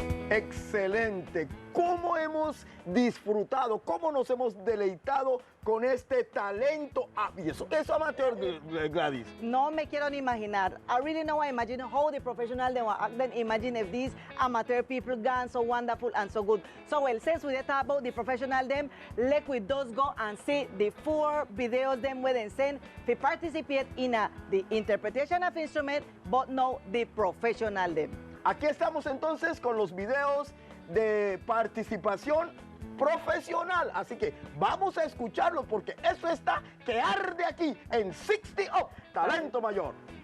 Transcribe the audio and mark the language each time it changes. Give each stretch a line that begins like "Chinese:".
Spanish: Excelente. ¿Cómo hemos disfrutado, cómo nos hemos deleitado con este talento? Y eso es amateur, Gladys. No me quiero ni imaginar.
English: I really know, I imagine how the professional they were acting. Imagine if these amateur people gone so wonderful and so good. So, well, since we talk about the professional them, let we just go and see the 4 videos them where they send to participate in the interpretation of instrument, but no the professional them.
Spanish: Aquí estamos entonces con los videos de participación profesional. Así que vamos a escucharlos porque eso está que arde aquí en 60 Up, Talento Mayor.